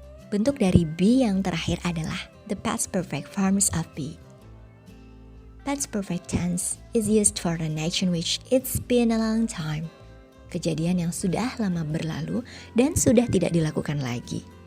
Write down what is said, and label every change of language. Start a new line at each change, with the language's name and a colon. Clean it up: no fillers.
Indonesian: Bentuk dari be yang terakhir adalah
English: the past perfect forms of be. Past perfect tense is used for an action which it's been a long time.
Indonesian: Kejadian yang sudah lama berlalu dan sudah tidak dilakukan lagi.